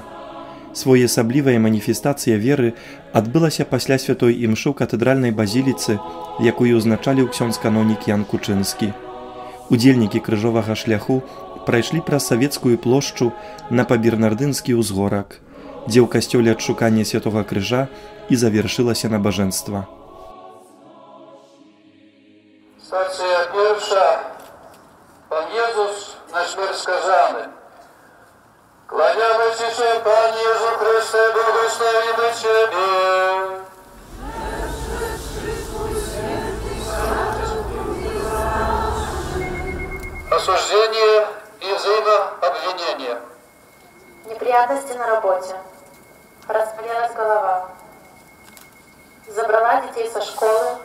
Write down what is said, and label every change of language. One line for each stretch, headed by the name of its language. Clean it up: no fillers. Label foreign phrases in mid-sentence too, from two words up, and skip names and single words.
Belarusian: Своеасаблівая маніфестацыя веры адбылася пасля святой імшы ў катэдральнай базіліцы, якую ўзначаліў ксёндз-канонік Ян Кучынскі. Удзельнікі крыжовага шляху прайшлі праз савецкую плошчу на па-бернардынскі ўзгорак, дзе ў касцёле адшукання святога крыжа і завершылася набажэнства.
Polish: Stacja pierwsza. Pan Jezus na śmierć skazany. Kłaniamy Ci się, Panie Jezu Chryste, błogosławimy Ciebie.
Russian: Осуждение и взаимообвинение. Неприятности на работе. Разболелась голова. Забрала детей со школы.